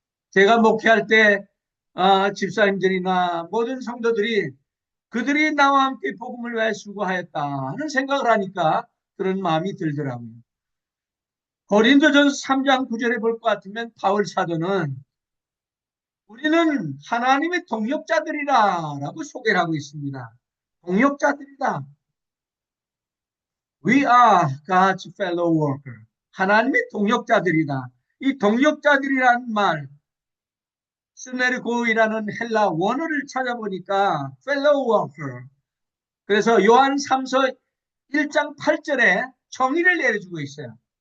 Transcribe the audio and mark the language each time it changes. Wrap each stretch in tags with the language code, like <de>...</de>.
<ko>제가 목회할 때 집사님들이나 모든 성도들이 그들이 나와 함께 복음을 위하여 수고하였다 하는 생각을 하니까 그런 마음이 들더라고요. 고린도전서 3장 9절에 볼 것 같으면 바울 사도는 우리는 하나님의 동역자들이라 라고 소개를 하고 있습니다. 동역자들이다.</ko> <en>We are God's fellow worker.</en> <ko>하나님의 동역자들이다. 이 동역자들이라는 말, 스네르고이라는 헬라 원어를 찾아보니까</ko> <en>fellow worker.</en> <ko>그래서 요한 3서 1장 8절에 정의를 내려주고 있어요.</ko>